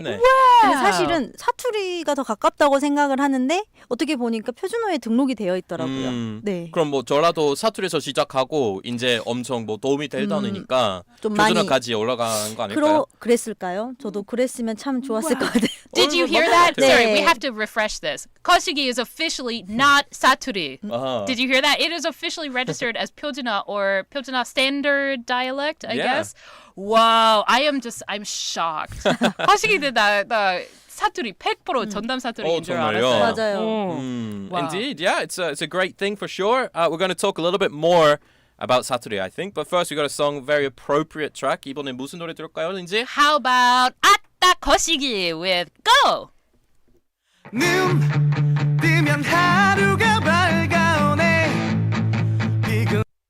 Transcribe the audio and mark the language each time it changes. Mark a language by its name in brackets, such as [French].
[Korean] 근데 사실은 사투리가 더 가깝다고 생각을 하는데 어떻게 보니까 표준어에 등록이 되어 있더라고요. 네. 그럼 뭐 저라도 사투리에서 시작하고 이제 엄청 뭐 도움이 될 단어니까 좀 표준어까지 올라간 거 아닐까요? 그랬을까요? 저도 그랬으면 참 좋았을 것 같아요. [English] Did you hear that? Sorry, we have to refresh this. 거시기 is officially not 사투리. Did you hear that? It is officially registered as 표준어 or 표준어 standard dialect, I guess. Wow, I'm shocked. [Korean] 거시기는 나 사투리 100% 전담 사투리인 줄 알았어요. 맞아요. [English] Indeed, yeah, it's a great thing for sure. We're going to talk a little bit more about 사투리, I think. But first, we got a song, very appropriate track. [Korean] 이번에 무슨 노래 들을까요, 린지? [English] How about 아따 거시기 with Go? [Korean] 눈 뜨면 하루가 밝아오네 비금